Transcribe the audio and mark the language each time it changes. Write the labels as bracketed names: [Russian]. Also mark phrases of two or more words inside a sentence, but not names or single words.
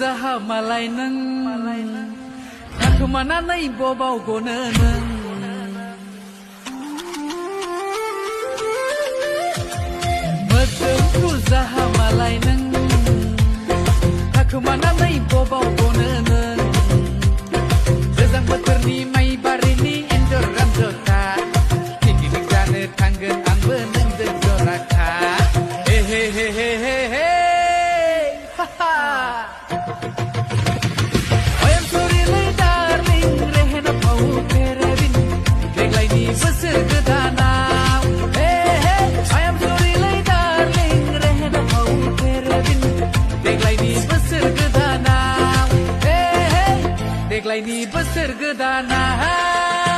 [Bodo] मालाय नों थाखोमानानै बबाव गनो नों मोदोमफ्रु जाहा मालाय नों थाखोमानानै बबाव गनो नों गोजां बोथोरनि माइ बारिनि एन्जर रामजथा पिकनिक जानो थांगोन आंबो नोंजों जराखा हे हे हे हे हे हे हा हा [English] I am sorry [Bodo] लै darling रेहेना फाव फेरेबिन देग्लायनि बोसोर गोदानाव हे हे [English] I am sorry [Bodo] लै darling रेहेना फाव फेरेबिन देग्लायनि बोसोर गोदानाव हे हे देग्लायनि बोसोर गोदानाव